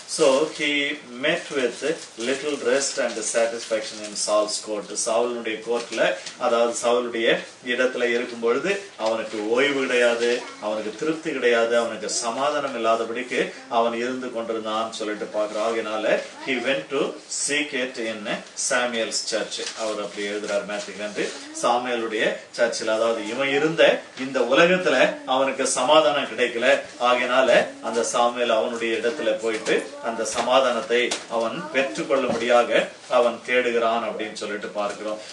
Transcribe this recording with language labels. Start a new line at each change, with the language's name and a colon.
English: So he met with little rest and satisfaction in Saul's court.
Tamil: சவுலுடைய கோர்ட்ல, அதாவது சவுலுடைய இடத்துல இருக்கும் பொழுது அவனுக்கு ஓய்வு கிடையாது, அவனுக்கு திருப்தி கிடையாது, அவனுக்கு சமாதானம் இல்லாதபடிக்கு அவன் இருந்து கொண்டிருந்தான் சொல்லிட்டு பார்க்கிறோம். ஆகையினால
English: he went to seek it in Samuel's church.
Tamil: அவர் அப்படி எழுதுறார் மேத்யூ ஹென்றி. சாமுவேலுடைய சர்ச்சில், அதாவது இவன் இருந்த இந்த உலகத்துல அவனுக்கு சமாதானம் கிடைக்கல. ஆகையினால அந்த சாமுவேல் அவனுடைய இடத்துல போயிட்டு அந்த சமாதானத்தை அவன் பெற்றுக்கொள்ளும்படியாக அவன் தேடுகிறான் அப்படின்னு சொல்லிட்டு பார்க்கிறோம்.